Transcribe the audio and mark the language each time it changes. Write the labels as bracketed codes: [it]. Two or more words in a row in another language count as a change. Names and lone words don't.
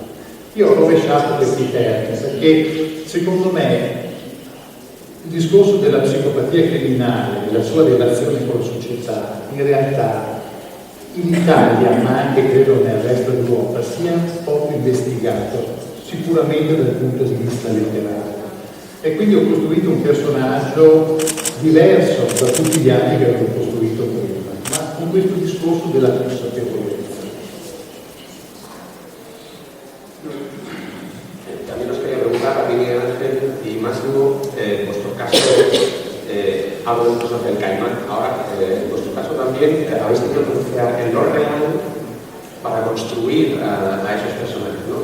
[it] Io ho rovesciato questi termini perché secondo me il discorso della psicopatia criminale, della sua relazione con la società, in realtà in Italia, ma anche credo nel resto d'Europa, sia poco investigato, sicuramente dal punto di vista letterario. E quindi ho costruito un personaggio diverso da tutti gli altri che avevo costruito prima, ma con questo discorso della consapevolezza. [es] También os quería preguntar a Miguel Ángel y Máximo, en vuestro caso, hablo incluso del Caimán, ahora en vuestro caso también habéis tenido que utilizar el lore real para construir a esos personajes, ¿no?